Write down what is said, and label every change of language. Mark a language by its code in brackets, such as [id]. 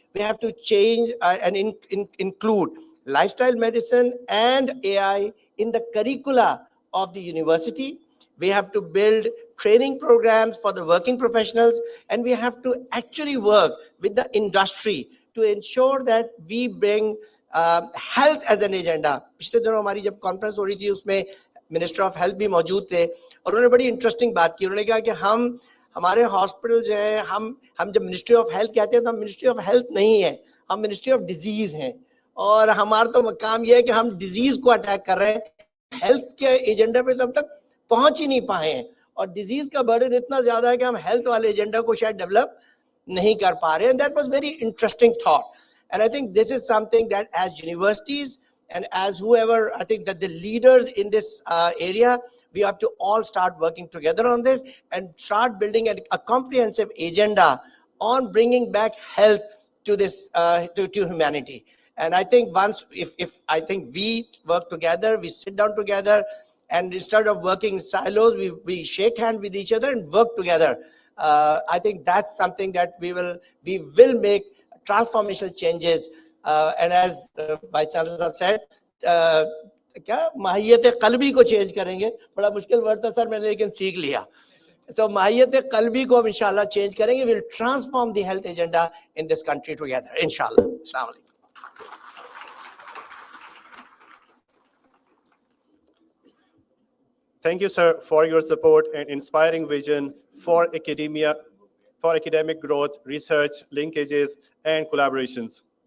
[en] We have to change and include lifestyle medicine and AI in the curricula of the university. We have to build training programs for the working professionals, and we have to actually work with the industry to ensure that we bring health as an agenda. [hi] पिछले दिनों हमारी जब conference हो रही थी, उसमें minister of health भी मौजूद थे, और उन्होंने बड़ी इंटरेस्टिंग बात की. उन्होंने कहा कि हमारे हॉस्पिटल जो है, हम जब मिनिस्ट्री ऑफ हेल्थ कहते हैं तो हम मिनिस्ट्री ऑफ हेल्थ नहीं है, हम मिनिस्ट्री ऑफ डिजीज हैं. और हमारा तो काम यह है कि हम डिजीज को अटैक कर रहे हैं, हेल्थ के एजेंडा पे तब तक पहुंच ही नहीं पाए हैं, और डिजीज का बर्डन इतना ज्यादा है कि हम हेल्थ वाले एजेंडा को शायद डेवलप नहीं कर पा रहे हैं. [en] That was very interesting thought, and I think this is something that as universities and as whoever, I think that the leaders in this area, we have to all start working together on this and start building a comprehensive agenda on bringing back health to this to humanity. And I think once if I think we work together, we sit down together, and instead of working in silos, we shake hands with each other and work together. I think that's something that we will make transformational changes. And as Vice Chancellor साहब said, [hi] क्या माहियत कल्बी को change करेंगे. बड़ा मुश्किल word था sir, मैंने लेकिन सीख लिया. So माहियत कल्बी को हम इंशाल्लाह चेंज करेंगे. [en] We'll transform the health agenda in this country together, inshallah. [ar] Assalamu alaikum. [en] Thank you, sir, for your support and inspiring vision for academia, for academic growth, research, linkages, and collaborations.